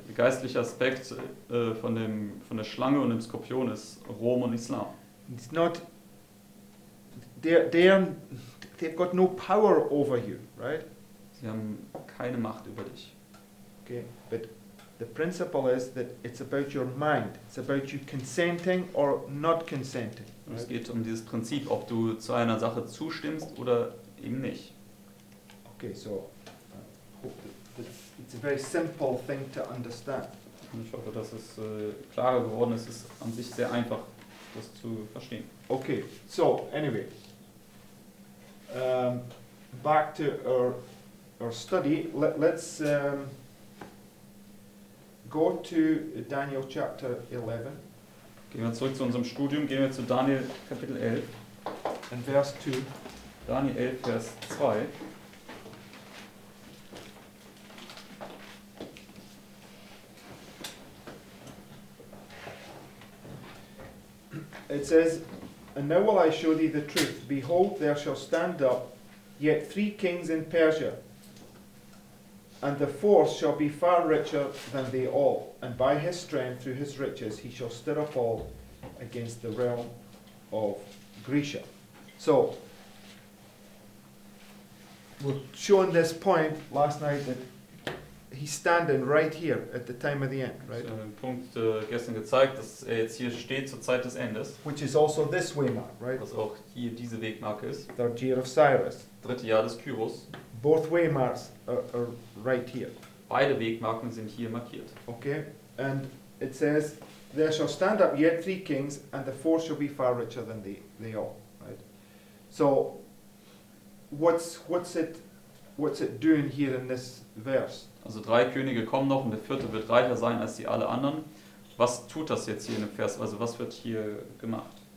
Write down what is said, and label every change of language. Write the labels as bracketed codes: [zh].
[de] Der geistliche Aspekt von der Schlange und dem Skorpion ist Rom und Islam. [en] It's not, they've got no power over you, right? [de] Sie haben keine Macht über dich. [en] Okay, but the principle is that it's about your mind. It's about you consenting or not consenting. [de] Und es [en] Right? [de] geht um dieses Prinzip, ob du zu einer Sache zustimmst oder eben nicht. [en] Okay, so hope that it's a very simple thing to understand. [de] Und ich hoffe, dass es klarer geworden ist. Es ist an sich sehr einfach, das zu verstehen. [en] Okay, so anyway, back to our study. Let's go to Daniel chapter 11 [de] Gehen wir zurück zu unserem Studium, gehen wir zu Daniel Kapitel 11. [en] and verse 2. [de] Daniel 11, Vers 2. [en] It says, And now will I show thee the truth. Behold, there shall stand up yet 3 kings in Persia, and the fourth shall be far richer than they all, and by his strength through his riches he shall stir up all against the realm of Grecia. So, we're showing this point last night that he's standing right here at the time of the end, [de] Ich [en] right? [de] habe den Punkt gestern gezeigt, dass er jetzt hier steht zur Zeit des Endes. [en] Which is also this way mark, right? [de] Was auch hier diese Wegmarke ist. [en] Third year of Cyrus. [de] 3. Jahr des Kyros. [en] Both waymarks are right here. [de] Beide Wegmarken sind hier markiert. [en] Okay? And it says, There shall stand up yet 3 kings, and the fourth shall be far richer than they all. Right? So, what's it doing here in this verse? [de] Also 3 Könige kommen noch und der 4. wird reicher sein als die alle anderen. Was tut das jetzt hier in dem Vers? Also was wird hier gemacht?